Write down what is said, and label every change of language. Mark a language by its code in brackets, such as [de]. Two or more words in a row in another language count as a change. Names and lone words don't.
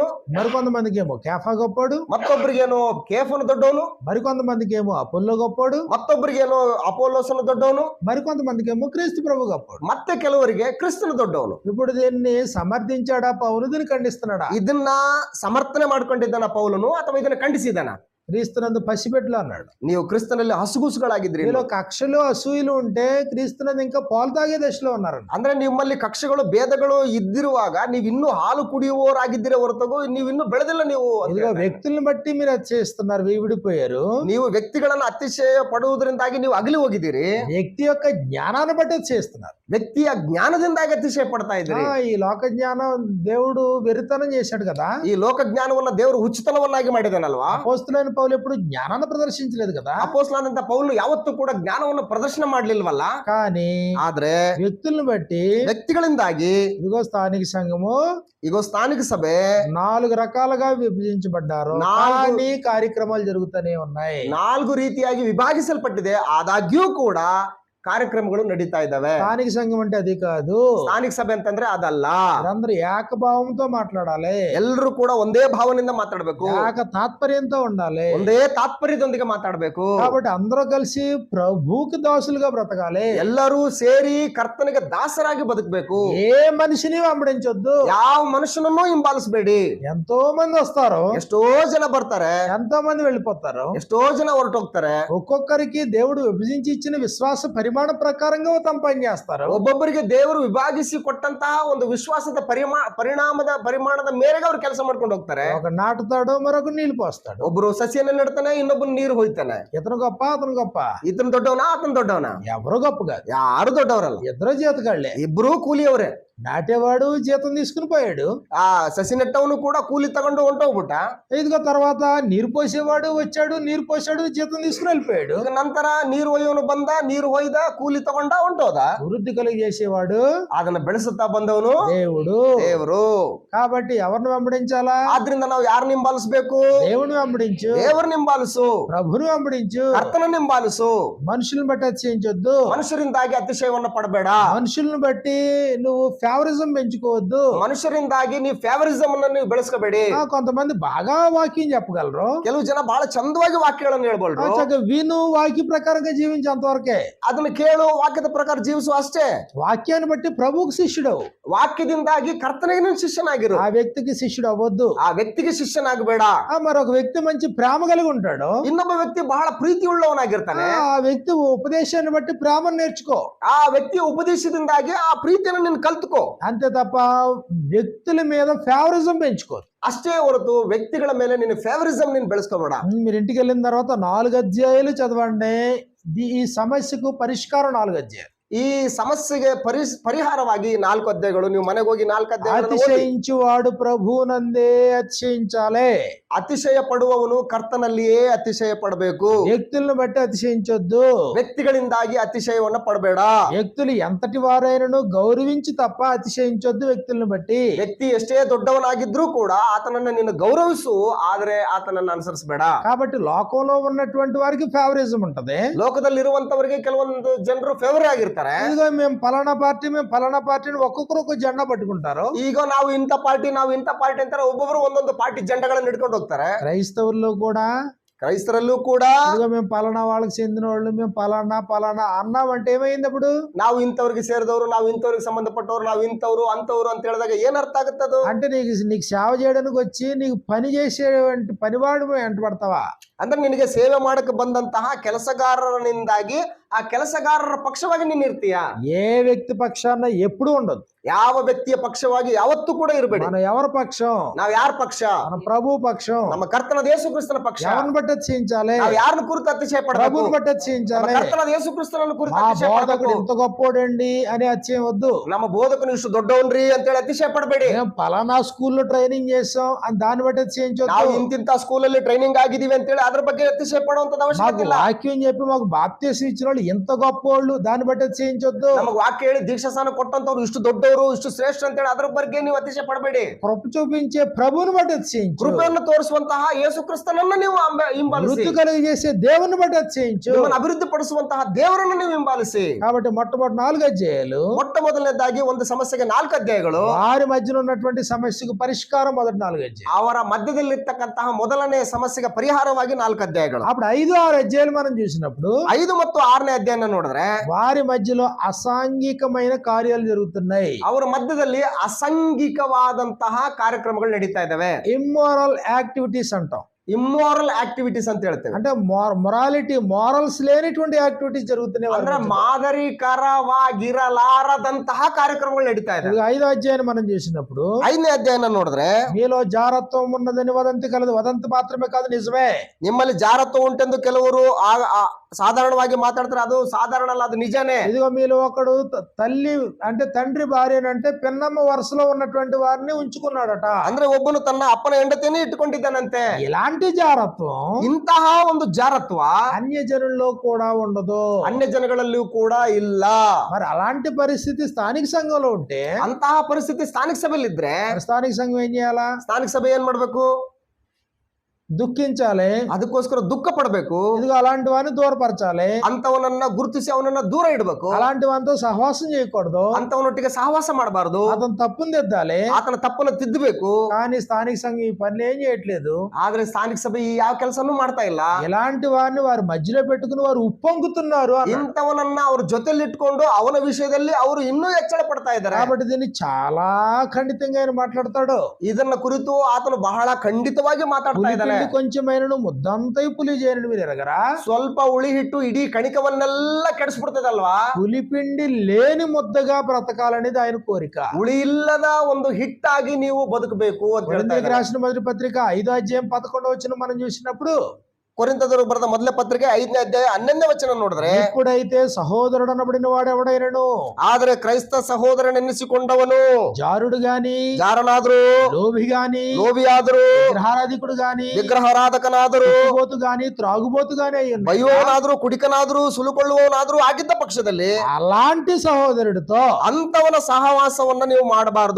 [te] మరికొంతమందికి ఏమో కేఫా గొప్పోడు, [kn] ಮತ್ತೊಬ್ಬರಿಗೇನು ಕೇಫನು ದೊಡ್ಡವನು, [te] మరికొంతమందికి ఏమో అపోల్లో గొప్పోడు, [kn] ಮತ್ತೊಬ್ಬರಿಗೇನು ಅಪೋಲೋಸನು దొడ్డవను, [te] మరికొంతమందికి ఏమో క్రీస్తు ప్రభు గొప్పోడు. [kn] ಮತ್ತೆ ಕೆಲವರಿಗೆ ಕ್ರಿಸ್ತನು ದೊಡ್ಡವನು. [te] ఇప్పుడు దీన్ని సమర్థించాడా పౌలు, దీన్ని ఖండిస్తున్నాడా? [kn] ಇದನ್ನ ಸಮರ್ಥನೆ ಮಾಡ್ಕೊಂಡಿದ್ದಾನ ಪೌಲನು ಅಥವಾ ಇದನ್ನ ಖಂಡಿಸಿದಾನ? [te] క్రీస్తునందు పసిబిడ్డలు అన్నాడు. [kn] ನೀವು ಕ್ರಿಸ್ತನಲ್ಲಿ ಹಸುಗೂಸುಗಳಾಗಿದ್ರಿ. మీలో కక్షలు అసూయలు ఉంటే క్రీస్తునందు ఇంకా పాలు తాగే దశలో ఉన్నారు. ಅಂದ್ರೆ ನಿಮ್ಮಲ್ಲಿ ಕಕ್ಷೆಗಳು ಭೇದಗಳು ಇದ್ದಿರುವಾಗ ನೀವು ಇನ್ನೂ ಹಾಲು ಕುಡಿಯುವವರಾಗಿದ್ದೀರ ಹೊರತಾಗಿ ನೀವು ಇನ್ನೂ ಬೆಳೆದಿಲ್ಲ. ನೀವು [te] ఇదిగో వ్యక్తులను బట్టి మీరు అతిశయిస్తున్నారు, విడిపోయారు. [kn] ನೀವು ವ್ಯಕ್ತಿಗಳನ್ನ ಅತಿಶಯ ಪಡುವುದರಿಂದಾಗಿ ನೀವು ಅಗಲಿ ಹೋಗಿದ್ದೀರಿ. [te] వ్యక్తి యొక్క జ్ఞానాన్ని బట్టి అతిశయిస్తున్నారు. [kn] ವ್ಯಕ್ತಿಯ ಜ್ಞಾನದಿಂದಾಗಿ ಅತಿಶಯ ಪಡ್ತಾ ಇದ್ದೀರಿ. [te] ఈ లోక జ్ఞానం దేవుడు వెరితనం చేశాడు కదా. [kn] ಈ ಲೋಕ ಜ್ಞಾನವನ್ನ ದೇವರು ಹುಚ್ಚುತನವನ್ನಾಗಿ ಮಾಡಿದಾನಲ್ವಾ. [te] అపోస్తలుడైన పౌలు ఎప్పుడు జ్ఞానాన్ని ప్రదర్శించలేదు కదా. [kn] ಅಪೊಸ್ತಲನಾದಂತ ಪೌಲನು ಯಾವತ್ತೂ ಕೂಡ ಜ್ಞಾನವನ್ನು ಪ್ರದರ್ಶನ ಮಾಡ್ಲಿಲ್ವಲ್ಲ. [te] కానీ [kn] ಆದ್ರೆ [te] వ్యక్తులను బట్టి [kn] ವ್ಯಕ್ತಿಗಳಿಂದಾಗಿ [te] ఇదిగో స్థానిక సంఘము, [kn] ಈಗ ಸ್ಥಾನಿಕ ಸಭೆ [te] 4 రకాలుగా విభజించబడ్డారు. కానీ కార్యక్రమాలు జరుగుతూనే ఉన్నాయి. [kn] 4 ರೀತಿಯಾಗಿ ವಿಭಾಗಿಸಲ್ಪಟ್ಟಿದೆ. ಆದಾಗ್ಯೂ ಕೂಡ ಕಾರ್ಯಕ್ರಮಗಳು ನಡೀತಾ ಇದ್ದಾವೆ. [te] స్థానిక సంఘం అంటే అది కాదు. [kn] ಸ್ಥಾನಿಕ ಸಭೆ ಅಂತಂದ್ರೆ ಅದಲ್ಲ. [te] అందరూ ఏకభావంతో మాట్లాడాలి. [kn] ಎಲ್ಲರೂ ಕೂಡ ಒಂದೇ ಭಾವನೆಯಿಂದ ಮಾತಾಡಬೇಕು. [te] ఏక తాత్పర్యంతో ఉండాలి. [kn] ಒಂದೇ ತಾತ್ಪರ್ಯದೊಂದಿಗೆ ಮಾತಾಡಬೇಕು. [te] కాబట్టి అందరూ కలిసి ప్రభువుకి దాసులుగా బ్రతకాలి. [kn] ಎಲ್ಲರೂ ಸೇರಿ ಕರ್ತನಿಗೆ ದಾಸರಾಗಿ ಬದುಕಬೇಕು. [te] ఏ మనిషిని వెంబడించొద్దు. [kn] ಯಾವ ಮನುಷ್ಯನನ್ನು ಹಿಂಬಾಲಿಸಬೇಡಿ. [te] ఎంతో మంది వస్తారు, [kn] ಎಷ್ಟೋ ಜನ ಬರ್ತಾರೆ, [te] ఎంతో మంది వెళ్ళిపోతారు. [kn] ಎಷ್ಟೋ ಜನ ಹೊರಟೋಗ್ತಾರೆ. [te] ఒక్కొక్కరికి దేవుడు విభజించి ఇచ్చిన విశ్వాస పరిమాణ ప్రకారంగా తమ పని చేస్తారు. [kn] ಒಬ್ಬೊಬ್ಬರಿಗೆ ದೇವರು ವಿಭಾಗಿಸಿ ಕೊಟ್ಟಂತಹ ಒಂದು ವಿಶ್ವಾಸದ ಪರಿಮಾಣದ ಮೇರೆಗೆ ಅವ್ರು ಕೆಲಸ ಮಾಡ್ಕೊಂಡು ಹೋಗ್ತಾರೆ. [te] ఒక నాటుతాడు, మరొక నీళ్లు పోస్తాడు. [kn] ಒಬ್ರು ಸಸಿಯನ್ನ ನೆಡ್ತಾನೆ, ಇನ್ನೊಬ್ಬರು ನೀರು ಹೋಯ್ತಾನೆ. [te] ఇతను గొప్ప, అతను గొప్ప. [kn] ಇತನು ದೊಡ್ಡವನ, ಆತನ ದೊಡ್ಡವನ. [te] ఎవరు గొప్ప కాదు, [kn] ಯಾರು ದೊಡ್ಡವರಲ್ಲ. [te] ఇద్దరు జీతగాళ్లే. [kn] ಇಬ್ರು ಕೂಲಿಯವರೇ. [te] నాటేవాడు జీతం తీసుకుని పోయాడు, [kn] ಆ ಸಸಿ ನೆಟ್ಟವನು ಕೂಡ ಕೂಲಿ ತಗೊಂಡು ಹೊಂಟೋಗ್ಬಿಟ್ಟ. [te] ఇదిగో తర్వాత నీరు పోసేవాడు వచ్చాడు, నీరు పోసాడు, జీతం తీసుకుని వెళ్ళిపోయాడు. [kn] ಈಗ ನಂತರ ನೀರು ಒಯ್ಯವನು ಬಂದ, ನೀರು ಒಯ್ದ, ಕೂಲಿ ತಗೊಂಡ ಹೊಂಟೋದ. [te] వృద్ధి కలిగి చేసేవాడు, [kn] ಅದನ್ನ ಬೆಳೆಸುತ್ತಾ ಬಂದವನು ದೇವರು. [te] కాబట్టి ఎవరిని వెంబడించాలా? [kn] ಆದ್ರಿಂದ ನಾವು ಯಾರನ್ನ ಹಿಂಬಾಲಿಸಬೇಕು? [te] దేవుని వెంబడించు, [kn] ದೇವರನ್ನ ಹಿಂಬಾಲಿಸು, [te] ప్రభుని వెంబడించు. [kn] ಕರ್ತನನ್ನ ಹಿಂಬಾಲಿಸು. [te] మనుషులను బట్టి అతిశయించొద్దు. [kn] ಮನುಷ್ಯರಿಂದಾಗಿ ಅತಿಶಯವನ್ನ ಪಡಬೇಡ. [te] మనుషులను బట్టి నువ్వు ఫేవరిజం పెంచుకోవద్దు. [kn] ಮನುಷ್ಯರಿಂದಾಗಿ ನೀವು ಫೇವರಿಸಮ್ ಅನ್ನ ನೀವು ಬೆಳೆಸ್ಕೋಬೇಡಿ. [te] కొంతమంది బాగా వాక్యం చెప్పగలరు, [kn] ಕೆಲವು ಜನ ಬಹಳ ಚಂದವಾಗಿ ವಾಕ್ಯಗಳನ್ನು ಹೇಳ್ಬೋದು. [te] విను వాక్య ప్రకారంగా జీవించేంత వరకే. [kn] ಅದನ್ನ ಕೇಳು, ವಾಕ್ಯದ ಪ್ರಕಾರ ಜೀವಿಸು ಅಷ್ಟೇ. [te] వాక్యాన్ని బట్టి ప్రభువుకి శిష్యుడు. [kn] ವಾಕ್ಯದಿಂದಾಗಿ ಕರ್ತನಿಗೆ ನೀನು ಶಿಷ್ಯನಾಗಿರು. [te] ఆ వ్యక్తికి శిష్యుడు అవ్వద్దు. [kn] ಆ ವ್ಯಕ್ತಿಗೆ ಶಿಷ್ಯನಾಗಬೇಡ. [te] మరొక వ్యక్తి మంచి ప్రేమ కలిగి ఉంటాడు, [kn] ಇನ್ನೊಬ್ಬ ವ್ಯಕ್ತಿ ಬಹಳ ಪ್ರೀತಿ ಉಳ್ಳವನಾಗಿರ್ತಾನೆ. [te] ఆ వ్యక్తి ఉపదేశాన్ని బట్టి ప్రేమను నేర్చుకో. [kn] ಆ ವ್ಯಕ್ತಿಯ ಉಪದೇಶದಿಂದಾಗಿ ಆ ಪ್ರೀತಿಯನ್ನು ನೀನು ಕಲ್ತುಕೋ. [te] అంతే తప్ప వ్యక్తుల మీద ఫేవరిజం పెంచుకోదు. [kn] ಅಷ್ಟೇ ಹೊರತು ವ್ಯಕ್ತಿಗಳ ಮೇಲೆ ನೀನು ಫೇವರಿಸಂ ನೀನು ಬೆಳೆಸ್ಕೋಬೇಡ. [te] మీరు ఇంటికి వెళ్ళిన తర్వాత 4 అధ్యాయాలు చదవండి. ఈ సమస్యకు పరిష్కారం 4 అధ్యాయాలు. [kn] ಈ ಸಮಸ್ಯೆಗೆ ಪರಿಹಾರವಾಗಿ 4 ಅಧ್ಯಾಯಗಳು. ನೀವು ಮನೆಗೆ ಹೋಗಿ 4 ಅಧ್ಯಾಯಗಳನ್ನು ಓದಿ. [te] అతిశయించువాడు ప్రభువునందే అతిశయించాలి. [kn] ಅತಿಶಯ ಪಡುವವನು ಕರ್ತನಲ್ಲಿಯೇ ಅತಿಶಯ ಪಡಬೇಕು. [te] వ్యక్తులను బట్టి అతిశయించొద్దు. [kn] ವ್ಯಕ್ತಿಗಳಿಂದಾಗಿ ಅತಿಶಯವನ್ನ ಪಡಬೇಡ. [te] వ్యక్తులు ఎంతటి వారైనను గౌరవించి తప్ప అతిశయించొద్దు. వ్యక్తులను బట్టి [kn] ವ್ಯಕ್ತಿ ಎಷ್ಟೇ ದೊಡ್ಡವನಾಗಿದ್ರೂ ಕೂಡ ಆತನನ್ನ ನೀನು ಗೌರವಿಸು, ಆದ್ರೆ ಆತನನ್ನ ಅನುಸರಿಸಬೇಡ. [te] కాబట్టి లోకంలో ఉన్నటువంటి వారికి ఫేవరిజం ఉంటది. [kn] ಲೋಕದಲ್ಲಿರುವಂತವರಿಗೆ ಕೆಲವೊಂದು ಜನರು ಫೇವರ್ ಆಗಿರ್ತಾರೆ. [te] ఇదిగో మేము ఫలానా పార్టీని ఒక్కొక్కరు ఒక జెండా పట్టుకుంటారు. [kn] ಈಗ ನಾವು ಇಂಥ ಪಾರ್ಟಿ ಅಂತಾರೆ. ಒಬ್ಬೊಬ್ರು ಒಂದೊಂದು ಪಾರ್ಟಿ ಜೆಂಡಗಳನ್ನ ಹಿಡ್ಕೊಂಡು ಹೋಗ್ತಾರೆ. [te] క్రైస్తవుల్లో కూడా, [kn] ಕ್ರೈಸ್ತರಲ್ಲೂ ಕೂಡ [te] మేము పలానా వాళ్ళకి చెందిన వాళ్ళు, మేము పలానా అన్నామంటే ఏమైంది? అప్పుడు [kn] ನಾವು ఇంతవరకు ಸೇರಿದವರು, ನಾವು ఇంతవరకు ಸಂಬಂಧಪಟ್ಟವರು, ನಾವು ఇంతವರು ಅಂತವರು ಅಂತ ಹೇಳಿದಾಗ ಏನ್ ಅರ್ಥ ಆಗುತ್ತದು? [te] అంటే నీకు సేవ చేయడానికి వచ్చి నీకు పని చేసేటువంటి పనివాడు వెంట పడతావా? [kn] ಅಂದ್ರೆ ನಿನಗೆ ಸೇವೆ ಮಾಡಕ್ಕೆ ಬಂದಂತಹ ಕೆಲಸಗಾರನಿಂದಾಗಿ ಆ ಕೆಲಸಗಾರರ ಪಕ್ಷವಾಗಿ ನೀನ್ ಇರ್ತೀಯ. [te] ఏ వ్యక్తి పక్షాన ఎప్పుడు ఉండదు. [kn] ಯಾವ ವ್ಯಕ್ತಿಯ ಪಕ್ಷವಾಗಿ ಯಾವತ್ತೂ ಕೂಡ ಇರಬೇಡಿ. [te] మనం ఎవరి పక్షం? [kn] ನಾವ್ ಯಾರ ಪಕ್ಷ? [te] మన ప్రభు పక్షం. [kn] ನಮ್ಮ ಕರ್ತನಾದ ಯೇಸು ಕ್ರಿಸ್ತನ ಪಕ್ಷ. [te] ఎవరిని బట్టి అతిశయించాలి? [kn] ನಾವ್ ಯಾರನ್ನ ಕುರಿತು ಅತಿಶಯ ಪಡಬೇಕು? [te] ప్రభుని బట్టి అతిశయించాలి. [kn] ಕರ್ತನಾದ ಯೇಸು ಕ್ರಿಸ್ತನನ್ನು ಕುರಿತು [te] మా [kn] ಅತಿಶಯ [te] బోధకుడు [kn] ಪಡಬೇಕು. [te] ఇంత గొప్పోడండి అని అతిశయం వద్దు. [kn] ನಮ್ಮ ಬೋಧಕನು ಇಷ್ಟು ದೊಡ್ಡವನ್ರಿ ಅಂತೇಳಿ ಅತಿಶಯ ಪಡಬೇಡಿ. [te] మేము పలానా స్కూల్లో ట్రైనింగ్ చేసాం అని దాన్ని బట్టి అతిశయించొద్దు. [kn] ನಾವು ಇಂತಿಂತ ಸ್ಕೂಲಲ್ಲಿ ಟ್ರೈನಿಂಗ್ ಆಗಿದೀವಿ ಅಂತೇಳಿ అದ್ರ ಬಗ್ಗೆ అతిశయ పಡುವಂತದ [te] మాకు [kn] ಅವಶ್ಯಕತೆ ಇಲ್ಲ. [te] వాక్యం చెప్పి మాకు బాప్తీసం ఇచ్చిన వాళ్ళు ఎంత గొప్పోళ్ళు, దాన్ని బట్టి అతిశయించొద్దు. [kn] ನಮಗ್ ವಾಕ್ಯ ಹೇಳಿ ದೀಕ್ಷಾಸ್ನಾನ ಕೊಟ್ಟಂತವ್ರು ಇಷ್ಟು ದೊಡ್ಡವರು ಇಷ್ಟು ಶ್ರೇಷ್ಠ ಅಂತ ಹೇಳಿ ಅದ್ರ ಬಗ್ಗೆ ನೀವು ಅತಿಶಯ ಪಡಬೇಡಿ. [te] కృప చూపించే ప్రభువుని బట్టి అతిశయించు. [kn] ಕೃಪೆಯನ್ನು ತೋರಿಸುವಂತಹ ಯೇಸು ಕ್ರಿಸ್ತನನ್ನ ನೀವು ಹಿಂಬಾಲಿಸಿ. [te] వృద్ధి కలిగి చేసే దేవుని బట్టి అతిశయించు. [kn] ನಿಮ್ಮನ್ನು ಅಭಿವೃದ್ಧಿ ಪಡಿಸುವಂತಹ ದೇವರನ್ನು ನೀವು ಹಿಂಬಾಲಿಸಿ. [te] కాబట్టి మొట్టమొదటి 4 అధ్యాయాలు, [kn] ಮೊಟ್ಟ ಮೊದಲನೇದಾಗಿ ಒಂದು ಸಮಸ್ಯೆಗೆ 4 ಅಧ್ಯಾಯಗಳು, [te] వారి మధ్యలో ఉన్నటువంటి సమస్యకు పరిష్కారం మొదటి 4 అధ్యాయాలు. [kn] ಅವರ ಮಧ್ಯದಲ್ಲಿರ್ತಕ್ಕಂತಹ ಮೊದಲನೇ ಸಮಸ್ಯೆಗೆ ಪರಿಹಾರವಾಗಿ 4 ಅಧ್ಯಾಯಗಳು. [te] అప్పుడు 5, 6 అధ్యాయాలు మనం చూసినప్పుడు [kn] 5 ಮತ್ತು 6ನೇ ಅಧ್ಯಾಯನ ನೋಡಿದ್ರೆ [te] వారి మధ్యలో అసాంఘికమైన కార్యాలు జరుగుతున్నాయి. [kn] ಅವರ మధ్యದಲ್ಲಿ ಅಸಾಂಘಿಕವಾದಂತಹ ಕಾರ್ಯಕ್ರಮಗಳು ನಡೀತಾ ಇದ್ದಾವೆ. [en] immoral activities [te] అంటాం. [en] immoral activities [kn] ಅಂತ ಹೇಳ್ತೇವೆ. [te] అంటే [en] morality, morals [te] లేనిటువంటి యాక్టివిటీస్ జరుగుతున్నాయి. [kn] ಅಂದ್ರೆ ಮಾದರಿಕರವಾಗಿರಲಾರದಂತಹ ಕಾರ್ಯಕ್ರಮಗಳು ನಡೀತಾ ಇದೆ. [te] 5వ అధ్యాయాన్ని మనం చూసినప్పుడు [kn] 5ನೇ ಅಧ್ಯಾಯನ ನೋಡಿದ್ರೆ [te] మీలో జారత్వం ఉన్నదని వదంతి కలదు. వదంతి మాత్రమే కాదు, నిజమే. [kn] ನಿಮ್ಮಲ್ಲಿ ಜಾರತ್ವ ಉಂಟೆಂದು ಕೆಲವರು సాధారణವಾಗಿ మాట్లాడతారు. ಅದು సాధారణ అಲ್ಲ, ಅದು నిజానే. [te] ఇదిగో మీలో ఒకడు తల్లి అంటే తండ్రి భార్యనంటే పిన్నమ్మ వరుసలో ఉన్నటువంటి వారిని ఉంచుకున్నాడట. [kn] ಅಂದ್ರೆ ಒಬ್ಬನು ತನ್ನ ಅಪ್ಪನ ಹೆಂಡತಿನೇ ಇಟ್ಟುಕೊಂಡಿದ್ದಾನಂತೆ. [te] ఇలాంటి జారత్వం [kn] ಇಂತಹ ಒಂದು ಜಾರತ್ವ [te] అన్య జనుల్లో కూడా ఉండదు. [kn] ಅನ್ಯ ಜನಗಳಲ್ಲಿಯೂ ಕೂಡ ಇಲ್ಲ. [te] మరి అలాంటి పరిస్థితి స్థానిక సంఘంలో ఉంటే, [kn] ಅಂತಹ ಪರಿಸ್ಥಿತಿ ಸ್ಥಾನಿಕ ಸಭೆಯಲ್ಲಿ ಇದ್ರೆ [te] మరి స్థానిక సంఘం ఏం చేయాలా? [kn] ಸ್ಥಾನಿಕ ಸಭೆ ಏನ್ ಮಾಡ್ಬೇಕು? [te] దుఃఖించాలి. [kn] ಅದಕ್ಕೋಸ್ಕರ ದುಃಖ ಪಡಬೇಕು. [te] ఇదిగో అలాంటి వారిని దూరపరచాలి. [kn] ಅಂತವನನ್ನ ಗುರುತಿಸಿ ಅವನನ್ನ ದೂರ ಇಡಬೇಕು. [te] అలాంటి వారితో సహవాసం చేయకూడదు. [kn] ಅಂತವನೊಟ್ಟಿಗೆ ಸಹವಾಸ ಮಾಡಬಾರದು. [te] అతను తప్పును దిద్దాలి. [kn] ಆತನ ತಪ್ಪನ್ನು ತಿದ್ದಬೇಕು. [te] కానీ స్థానిక సంఘం ఈ పనులు ఏం చేయట్లేదు. [kn] ಆದ್ರೆ ಸ್ಥಾನಿಕ ಸಭೆ ಈ ಯಾವ ಕೆಲಸನೂ ಮಾಡ್ತಾ ಇಲ್ಲ. [te] ఇలాంటి వారిని వారి మధ్యలో పెట్టుకుని వారు ఉప్పొంగుతున్నారు. [kn] ಇಂಥವನನ್ನ ಅವ್ರ ಜೊತೆಲಿ ಇಟ್ಕೊಂಡು ಅವನ ವಿಷಯದಲ್ಲಿ ಅವರು ಇನ್ನೂ ಹೆಚ್ಚಳ ಪಡ್ತಾ ಇದ್ದಾರೆ. [te] కాబట్టి దీన్ని చాలా ఖండితంగా ఆయన మాట్లాడతాడు. [kn] ಇದನ್ನ ಕುರಿತು ಆತನು ಬಹಳ ಖಂಡಿತವಾಗಿ ಮಾತಾಡ್ತಾ ಇದ್ದಾನೆ. [te] కొంచెమైనను ముద్దంతై పులి చేయని మీరు ఎరగరా? [kn] ಸ್ವಲ್ಪ ಹುಳಿ ಹಿಟ್ಟು ಇಡೀ ಕಣಿಕವನ್ನೆಲ್ಲ ಕೆಡಿಸ್ಬಿಡ್ತದಲ್ವಾ? [te] పులిపిండి లేని ముద్దగా బ్రతకాలనేది ఆయన కోరిక. [kn] ಹುಳಿ ಇಲ್ಲದ ಒಂದು ಹಿಟ್ಟಾಗಿ ನೀವು ಬದುಕಬೇಕು ಅಂತ ಹೇಳ್ತಾ [te] కొరింథీయులకు [kn] ಇದ್ದಾರೆ. [te] రాసిన మొదటి పత్రిక 5వ అధ్యాయం 11వ వచనం మనం చూసినప్పుడు, [kn] ಕೊರಿಂಥದವರಿಗೆ ಬರೆದ ಮೊದಲ ಪತ್ರಿಕೆ 5ನೇ ಅಧ್ಯಾಯ 11ನೇ ವಚನ ನೋಡಿದ್ರೆ, [te] ఇప్పుడైతే సహోదరుడనబడిన వాడు ఎవడైనను, [kn] ಆದ್ರೆ ಕ್ರೈಸ್ತ ಸಹೋದರನೆನ್ನಿಸಿಕೊಂಡವನು [te] జారుడు గాని, [kn] ಜಾರನಾದ್ರು, [te] లోభి గాని, [kn] ಲೋಭಿಯಾದರು, [te] విగ్రహారాధికుడు గాని, [kn] ವಿಗ್ರಹಾರಾಧಕನಾದರು, [te] త్రాగుబోతు గాని, త్రాగుబోతు గాని అయి ఉన్నాడు. [kn] ಬೈಯುವವನಾದ್ರು, ಕುಡಿಕನಾದ್ರು, ಸುಲುಕೊಳ್ಳುವವನಾದ್ರು ಆಗಿದ್ದ ಪಕ್ಷದಲ್ಲಿ [te] అలాంటి సహోదరుడితో [kn] ಅಂತವನ ಸಹವಾಸವನ್ನ ನೀವು ಮಾಡಬಾರದು.